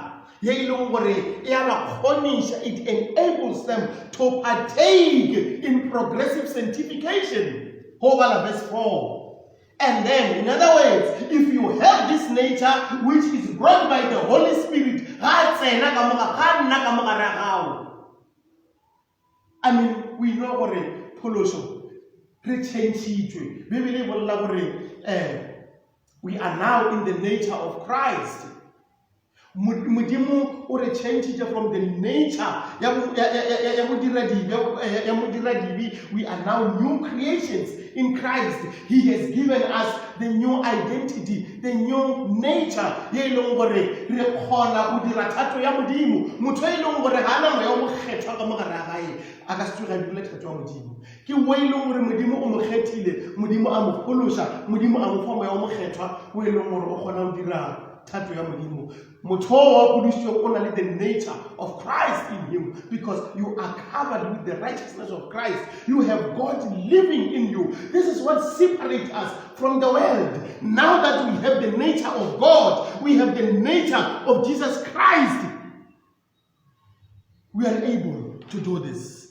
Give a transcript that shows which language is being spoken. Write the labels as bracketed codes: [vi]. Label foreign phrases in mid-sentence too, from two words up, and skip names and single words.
[en] It enables them to partake in progressive sanctification. Verse 4. And then, in other words, if you have this nature which is brought by the Holy Spirit, we know what a pollution. [nso] re change-itšwe Bibele e bolela gore [en] we are now in the nature of Christ. [nso] Modimo o re [en] change from the nature [nso] ya modiradibe. [en] We are now new creations in Christ. He has given us the new identity, the new nature. [nso] Ye leng gore re kgona go dira thato ya modimo. Motho e leng gore ha ana moya o mo kgethwa ka mogare ga gae a ka se tsoga dile thato ya modimo. Ke wo e leng gore modimo o mo kgethile, modimo a mo phološa, modimo a mo fa moya o mo kgethwa wo e leng gore o kgona go dira thato ya modimo. Motho wa phodišo o na le [en] the nature of Christ in him, because you are covered with the righteousness of Christ. You have God living in you. This is what separates us from the world. Now that we have the nature of God, we have the nature of Jesus Christ, we are able to do this.